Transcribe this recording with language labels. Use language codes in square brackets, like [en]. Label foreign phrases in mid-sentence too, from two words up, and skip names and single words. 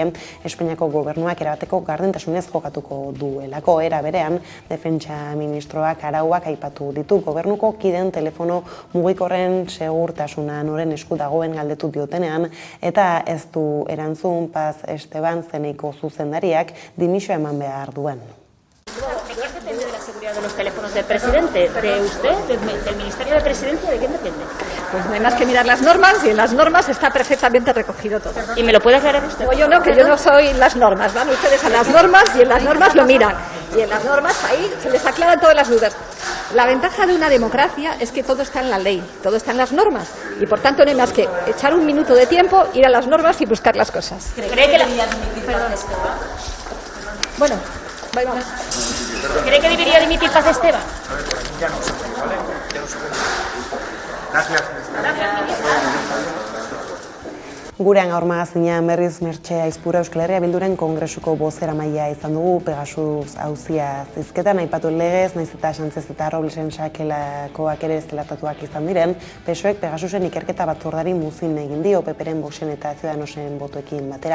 [eu] Espainiako gobernuak erabateko gardentasunez jokatuko duelako. Era berean, defentsa ministroak arauak aipatu ditu. Gobernuko kideen telefono mugikorren segurtasuna noren esku dagoen galdetu diotenean eta ez du erantzun Paz Esteban Zeneiko zuzendariak dimisioa eman behar duen. [es] ¿De qué depende de la seguridad de los teléfonos del presidente? ¿De usted? ¿Del Ministerio de Presidencia? ¿De quién depende? Pues no hay más que mirar las normas y en las normas está perfectamente recogido todo. ¿Y me lo puede aclarar usted? No, yo no, que yo no soy las normas. Van ustedes a las normas y en las normas lo miran. Y en las normas ahí se les aclaran todas las dudas. La ventaja de una democracia es que todo está en la ley, todo está en las normas. Y por tanto no hay más que echar un minuto de tiempo, ir a las normas y buscar las cosas. ¿Cree que debería dimitir Paz Esteban? Bueno, vamos. ¿Cree que debería dimitir Paz Esteban? Ya no se puede, ¿vale? Ya no se puede. Gracias. [eu] Gurean gaur magazinean berriz Mertxe Aizpura Euskal Herria Bilduren Kongresuko bozeramailea izan dugu Pegasus auzia zizketan aipatu legez, naiz eta Sánchez eta Roblesen sakelakoak ere zelatatuak izan diren, PSOEk Pegasusen ikerketa batzordari muzin egin dio, PPren, Voxen eta Ciudadanosen botoekin batera.